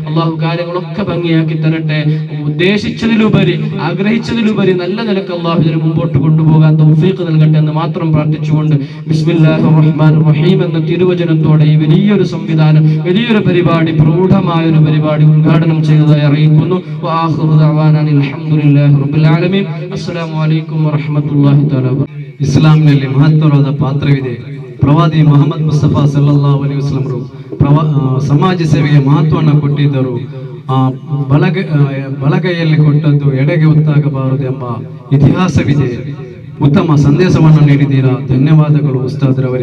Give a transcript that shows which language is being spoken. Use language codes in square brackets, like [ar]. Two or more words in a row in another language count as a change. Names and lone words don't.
[ml] ഉദ്ദേശിച്ചതിലുപരി, ആഗ്രഹിച്ചതിലുപരി നല്ല നിലക്ക് അള്ളാഹു ഇതിനെ മുമ്പോട്ട് കൊണ്ടുപോകാൻ തൗഫീഖ് നൽകട്ടെ എന്ന് മാത്രം പ്രാർത്ഥിച്ചുകൊണ്ട് [ar] بسم الله الرحمن الرحيم [ml] എന്ന തിരുവചനത്തോടെ ഈ വലിയൊരു സംവിധാനം, വലിയൊരു പരിപാടി, പ്രൗഢമായ ഒരു പരിപാടി ഉദ്ഘാടനം ചെയ്തതായി അറിയിക്കുന്നു. [ar] وآخر دعوانا الحمد لله رب العالمين. السلام عليكم ورحمة الله تعالى. [kn] ಇಸ್ಲಾಂನಲ್ಲಿ ಮಹತ್ತರವಾದ ಪಾತ್ರವಿದೆ. ಪ್ರವಾದಿ ಮೊಹಮ್ಮದ್ ಮುಸ್ತಫಾ [ar] صلى الله عليه وسلم [kn] ಸಮಾಜ ಸೇವೆಗೆ ಮಹತ್ವವನ್ನು ಕೊಟ್ಟಿದ್ದರು. ಬಲಗೈಯಲ್ಲಿ ಕೊಟ್ಟದ್ದು ಎಡೆಗೆ ಒತ್ತಾಗಬಾರದು ಎಂಬ ಇತಿಹಾಸವಿದೆ. ಉತ್ತಮ ಸಂದೇಶವನ್ನು ನೀಡಿದ್ದೀರಾ, ಧನ್ಯವಾದಗಳು ಉಸ್ತಾದ್ರವರೇ.